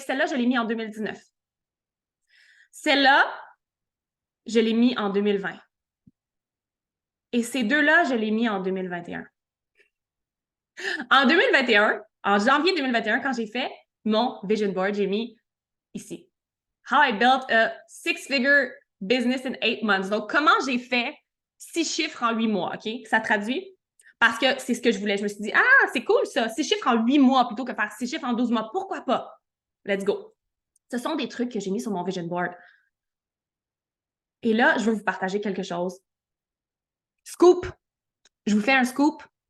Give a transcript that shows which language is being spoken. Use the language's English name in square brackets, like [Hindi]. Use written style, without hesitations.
[French] Celle-là, je l'ai mis en 2019. Celle-là, je l'ai mis en 2020. Et ces deux-là, je l'ai mis en 2021. En 2021, en janvier 2021, quand j'ai fait mon vision board, j'ai mis ici. [English] How I built a six-figure business in 8 months. [French] Donc, comment j'ai fait 6 chiffres en 8 mois, OK? Ça traduit? Parce que c'est ce que je voulais. Je me suis dit, ah, c'est cool ça, 6 chiffres en 8 mois plutôt que faire 6 chiffres en 12 mois. Pourquoi pas? [English] Let's go. [French] Ce sont des trucs que j'ai mis sur mon vision board. Et là, je veux vous partager quelque chose. Scoop! Je vous fais un scoop.